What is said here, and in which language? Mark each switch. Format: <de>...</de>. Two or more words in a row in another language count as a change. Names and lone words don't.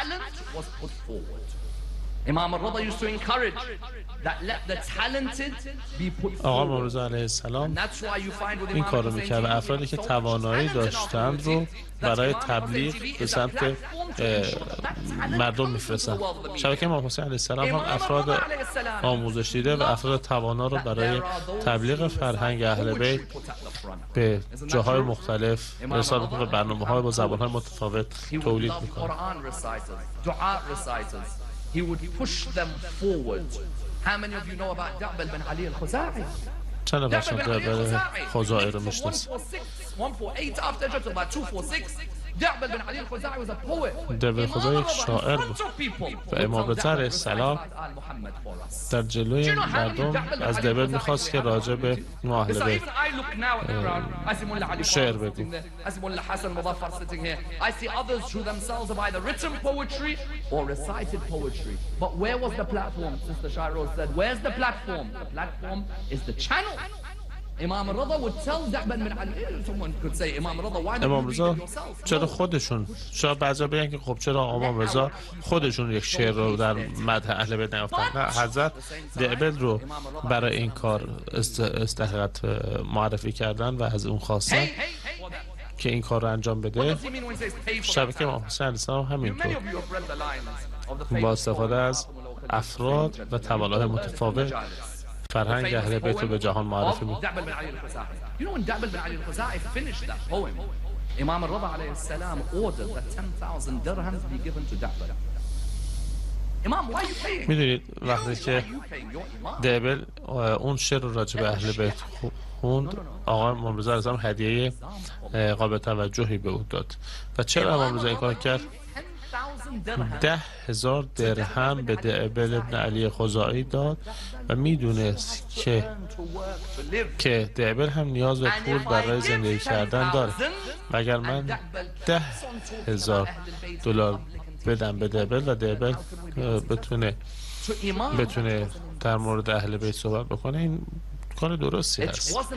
<fa>آقا امام رضا علیه السلام این کار رو میکرد و افرادی که توانایی داشتند رو برای تبلیغ به سمت مردم میفرستند. شبکه امام حسین علیه السلام هم افراد آموزش دیده و افراد توانا رو برای تبلیغ فرهنگ اهل بیت به جاهای مختلف ارسال میکنه و برنامه‌های با زبان‌های متفاوت تولید میکنه.</fa> <en>He would push them forward. How many of you know about Da'bal bin Ali al-Khuzai?</en> <fa>چند نفر شما دعبل خزاعی رو میشناسید؟</fa> <en>148 after Hijrah, about 246. Da'bal bin Ali al-Khuzai was a poet.</en> <fa>دعبل خزاعی یک شاعر بود و امام رضا علیه السلام در جلوی مردم از دعبل میخواست که راجع به اهل بیت شعر بگو.</fa> <en>I see others who themselves have either written poetry or recited poetry. But where was the platform? Sister Shairoz said, where's the platform? The platform is the channel. Imam al-Rida would tell Da'bal bin Ali. Someone could say, Imam al-Rida, why don't you read it yourself?</en> <fa>چرا خودشون؟ شاید بعضا بگن که خب چرا امام رضا خودشون یک شعر رو در مدح اهل بیت نیافتن؟ نه، حضرت دعبل رو برای این کار استحقاق معرفی کردن و از اون خواستن که این کار رو انجام بده. شبکه امام حسین علیه السلام همینطور با استفاده از افراد و توانایی متفاوت فرهنگ اهل بیت رو به جهان معرفی می‌کنه.</fa> <en>You know when Da'bal bin Ali al-Khuzai finished that poem, Imam al-Rida</en> <ar>عليه السلام</ar> <en>ordered that 10,000 dirhams be given to Da'bal. Imam, why are you paying?</en> <fa>میدونید وقتی که دعبل اون شعر رو راجع به اهل بیت خوند، آقا امام رضا علیه السلام هدیه قابل توجهی به او داد. و چرا امام رضا این کار کرد؟ 10,000 درهم به دعبل ابن علی خزاعی داد و میدونست که دعبل هم نیاز به پول برای زندگی کردن داره و اگر من 10,000 دلار بدم به دعبل و دعبل بتونه در مورد اهل بیت صحبت بکنه، این کار درستی هست.</fa>